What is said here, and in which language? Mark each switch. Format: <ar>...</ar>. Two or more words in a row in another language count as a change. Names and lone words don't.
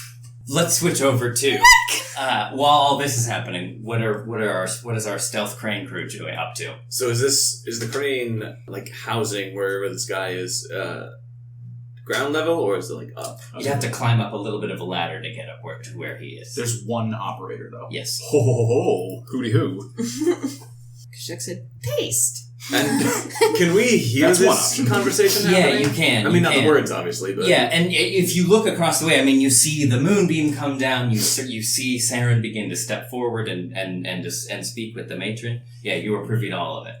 <en>Let's switch over to while all this is happening. What is our stealth crane crew doing up to? So is the crane like housing wherever this guy is ground level, or is it like up? You'd have to climb up a little bit of a ladder to get up to where he is. There's one operator, though. Yes. Ho, ho, ho. Hooty hoo. Kashuk said, paste. And can we hear That's one this option. conversation Yeah, happening? you can. I mean, not the words, obviously, but... Yeah, and if you look across the way, I mean, you see the moonbeam come down, you see Seren begin to step forward and speak with the matron. Yeah, you are privy to all of it.</en>